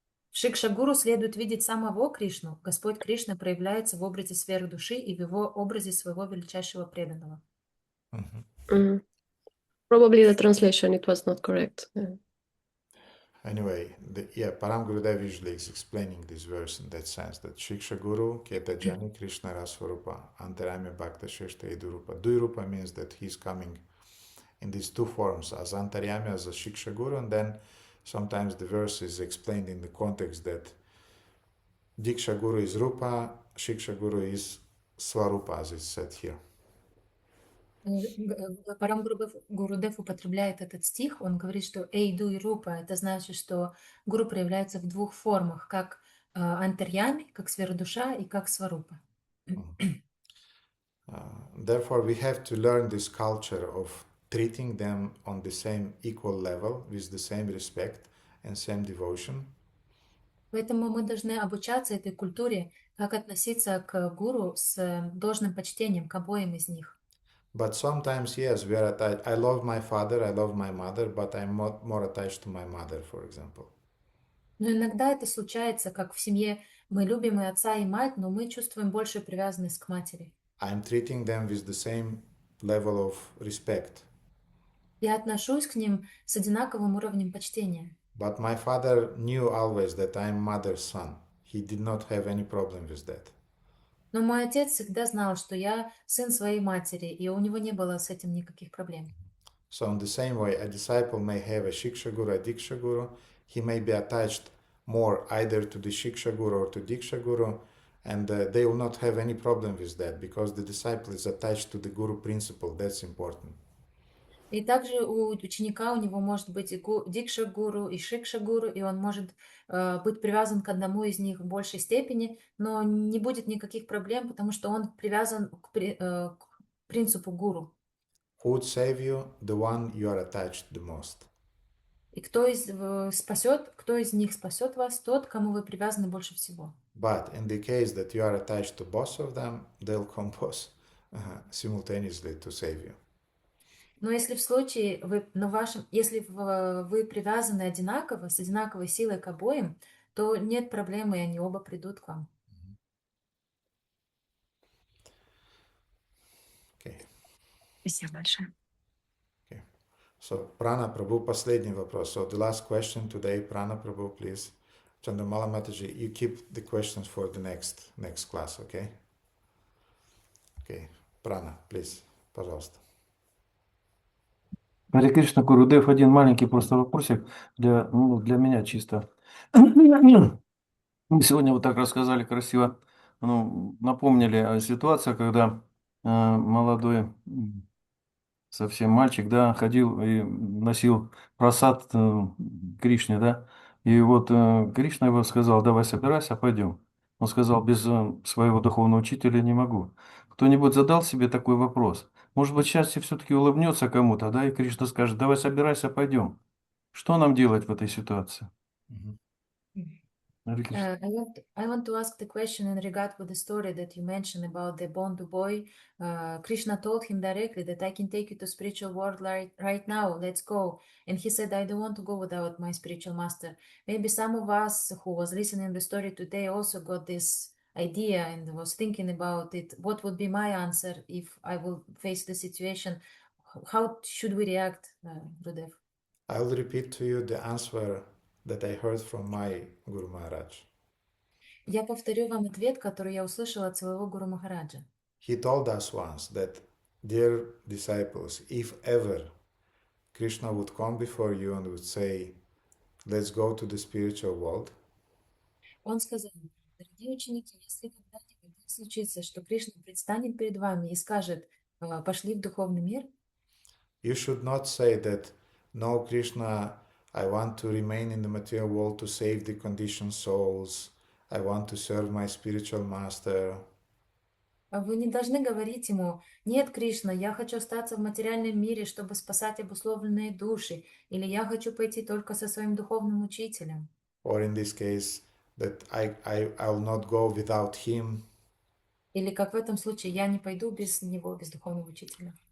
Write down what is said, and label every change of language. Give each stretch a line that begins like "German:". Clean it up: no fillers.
Russian: В Шикша-гуру следует видеть самого Кришну. Господь Кришна проявляется в образе сверхдуши и в его образе своего величайшего преданного.
English: Probably the translation, it was not correct. Anyway, Param Gurudev usually is explaining this verse in that sense, that Shiksha Guru, Keta Jani Krishna Rasvarupa, Antarami Bhakta Sheshta Idurupa. Durupa means that he's coming in these two forms, as Antaryami, as a Shiksha Guru, and then sometimes the verse is explained in the context that Diksha Guru is Rupa, Shiksha Guru is Svarupa, as it's said here.
Russian: Парам Гурудев употребляет этот стих, он говорит, что Эйду и Рупа, это значит, что Гуру проявляется в двух формах, как Антарьями, как сверхдуша и как Сварупа.
English: Therefore, we have to learn this culture of treating them on the same equal level, with the same respect and same devotion.
Russian: Поэтому мы должны обучаться этой культуре, как относиться к гуру с должным почтением к обоим из них.
English: But sometimes, yes, we are attached. I love my father, I love my mother, but I'm more attached to my mother, for example.
Russian: Но иногда это случается, как в семье. Мы любим и отца, и мать, но мы чувствуем большую привязанность к матери.
English: I'm treating them with the same level of respect.
Russian: Я отношусь к ним с одинаковым уровнем почтения.
English: But my father knew always that I'm mother's son. He did not have any problem with that.
Russian: Но мой отец всегда знал, что я сын своей матери, и у него не было с этим никаких проблем.
English: So in the same way, a disciple may have a Shiksha Guru, a Diksha Guru. He may be attached more either to the Shiksha Guru or to Diksha Guru, and they will not have any problem with that because the disciple is attached to the Guru principle. That's important.
Russian: И также у ученика у него может быть и Дикша Гуру, и Шикша Гуру, и он может быть привязан к одному из них в большей степени, но не будет никаких проблем, потому что он привязан к принципу гуру.
English: Who would save you? The one you are attached the most.
Russian: И кто из них спасет вас? Тот, кому вы привязаны больше всего.
English: But in the case that you are attached to both of them, they'll come both simultaneously to save you.
Russian: Но если в случае если вы привязаны одинаково, с одинаковой силой к обоим, то нет проблемы, и они оба придут к вам.
English: Okay.
Russian: Спасибо большое.
English: Okay. So, Prana Prabhu,
Russian: последний вопрос.
English: So, the last question today, Prana Prabhu, please. Chandramala Mataji, you keep the questions for the next class, okay? Okay. Prana, please,
Russian: пожалуйста. Харе Кришна, Гурудев, один маленький просто вопросик для меня чисто. Мы сегодня вот так рассказали красиво, напомнили о ситуации, когда молодой совсем мальчик, да, ходил и носил просад Кришне, да. И вот Кришна его сказал: давай собирайся, пойдем. Он сказал: без своего духовного учителя не могу. Кто-нибудь задал себе такой вопрос? Может быть, счастье все-таки улыбнется кому-то, да, и Кришна скажет: давай собирайся, пойдем. Что нам делать в этой ситуации? Харе Кришна.
English: I want to ask the question in regard with the story that you mentioned about the Bondu boy. Krishna told him directly that I can take you to spiritual world right now. Let's go. And he said, I don't want to go without my spiritual master. Maybe some of us who was listening the story today also got this idea and was thinking about it. What would be my answer if I will face the situation? How should we react, Gurudev? I'll repeat to you the answer that I heard from my Guru Maharaj.
Russian: Я повторю вам ответ, который я услышала от своего Гуру Махараджа.
English: He told us once that, dear disciples, if ever Krishna would come before you and would say, let's go to the spiritual world,
Russian: Он сказал: дорогие ученики, если когда-нибудь так случится, что Кришна предстанет перед вами и скажет: пошли в духовный мир,
English: you should not say that, no, Krishna, I want to remain in the material world to save the conditioned souls. I want to serve my spiritual master.
Russian: вы не должны говорить ему: нет, Кришна, я хочу остаться в материальном мире, чтобы спасать обусловленные души, или я хочу пойти только со своим духовным учителем.
English: Or in this case, that I'll not go without him.
Russian: Или как в этом случае, я не пойду без него, без духовного учителя.